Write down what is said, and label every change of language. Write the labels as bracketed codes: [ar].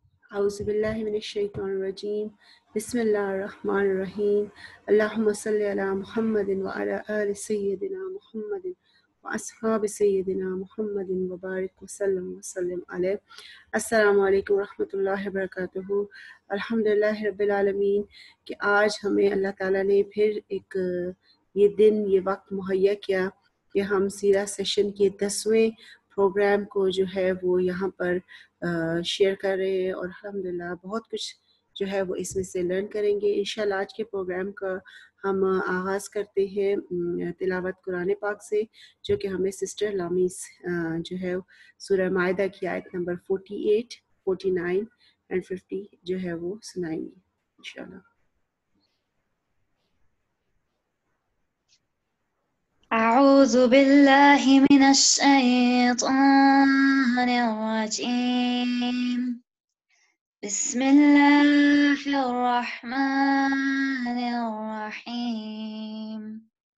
[ar] أعوذ بالله من الشيطان الرجيم. بسم الله الرحمن الرحيم. اللهم صل على محمد وعلى آل سيدنا محمد وأصحاب سيدنا محمد وبارك وسلم عليه. السلام علیکم ورحمۃ اللہ وبرکاتہ. [ur] الحمدللہ رب العالمین کہ آج ہمیں اللہ تعالیٰ نے پھر ایک یہ دن یہ وقت مہیا کیا کہ ہم سیرہ سیشن کے 10ویں پروگرام کو جو ہے وہ یہاں پر شیئر کر رہے ہیں، اور الحمدللہ بہت کچھ جو ہے وہ اس میں سے لرن کریں گے انشاءاللہ. آج کے پروگرام کا ہم آغاز کرتے ہیں تلاوت قرآن پاک سے، جو کہ ہمیں سسٹر لامیس جو ہے سورہ مائدہ کی آیت نمبر 48، 49 اور 50 جو ہے وہ سنائیں گے انشاءاللہ. [ar] أعوذ بالله من الشيطان الرجيم. بسم الله الرحمن الرحيم.